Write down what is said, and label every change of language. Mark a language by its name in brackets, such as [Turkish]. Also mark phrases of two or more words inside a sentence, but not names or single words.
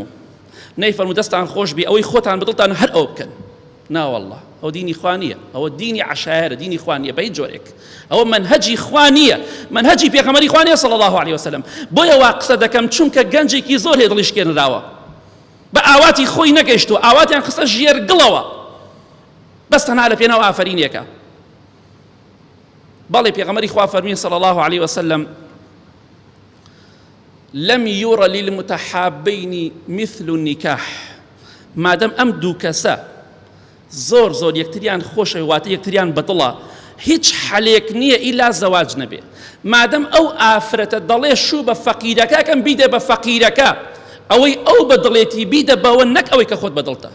[Central Kurdish] نەیفەرموو دەستان خۆش بێ ئەوەی خۆتان بەدڵتان هەر ئەو بکەن، ناوەڵڵا ئەو دینی خوا نییە، ئەوە دینی عەشایرە، دینی خوا نییە بە هیچ جۆرێک، ئەوە منهەجی خوا نییە، منهەجی پێغەمبەری خوا نییە [Arabic] صلی الله علیه وسلم. [Central Kurdish] بۆیە وا قسە دەکەم چونکە گەنجێکی زۆر هەیە دڵی شکێنراوە، بە ئاواتی خۆی نەگەیشتووە، ئاواتیان خستە ژێرگڵەوە، بەس تەنها لە پێناو ئافرینیەکە. بەڵێ پێغەمبەری خوا فەرمووی [Arabic] صلی الله علیه وسلم لم ير للمتحابين مثل النكاح، [Central Kurdish] مادام ئەم دوو کەسە زۆر زۆر یەکتریان خۆشە واتە یەکتریان بەدڵە، هیچ حەلێک نییە ئیلا زەواج نەبێ. مادام ئەو ئافرەتە دەڵێ شوو بە فەقیرەکەکەم بیدە بە فەقیرەکە، ئەوەی ئەو بەدڵێتی بیدە بەوە، نەک ئەوەی کە خۆت بەدڵتە.